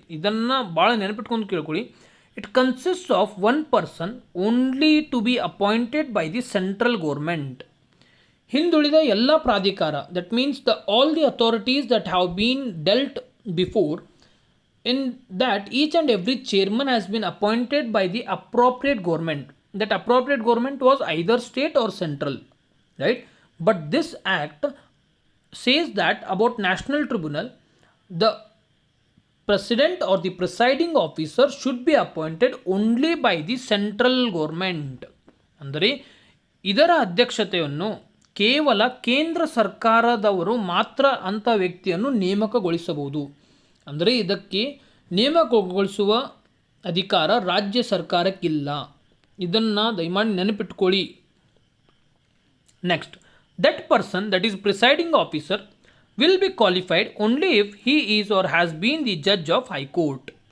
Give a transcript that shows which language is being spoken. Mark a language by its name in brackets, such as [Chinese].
[Kannada] ಇದನ್ನು ಭಾಳ ನೆನಪಿಟ್ಕೊಂಡು ಕೇಳ್ಕೊಳ್ಳಿ. [English] It consist of one person only to be appointed by the central government. [Kannada] ಹಿಂದುಳಿದ ಎಲ್ಲ ಪ್ರಾಧಿಕಾರ, [English] That means all the authorities that have been dealt before, in that each and every chairman has been appointed by the appropriate government. That appropriate government was either state or central, right? But this act says that about national tribunal, the president or the presiding officer should be appointed only by the central government. [Kannada] ಅಂದರೆ ಇದರ ಅಧ್ಯಕ್ಷತೆಯನ್ನು ಕೇವಲ ಕೇಂದ್ರ ಸರ್ಕಾರದವರು ಮಾತ್ರ ಅಂಥ ವ್ಯಕ್ತಿಯನ್ನು ನೇಮಕಗೊಳಿಸಬಹುದು. ಅಂದರೆ ಇದಕ್ಕೆ ನೇಮಕಗೊಳಿಸುವ ಅಧಿಕಾರ ರಾಜ್ಯ ಸರ್ಕಾರಕ್ಕಿಲ್ಲ. ಇದನ್ನು ದಯಮಾಡಿ ನೆನಪಿಟ್ಕೊಳ್ಳಿ. [English] Next, that person that is presiding officer will be qualified only if he is or has been the judge of high court.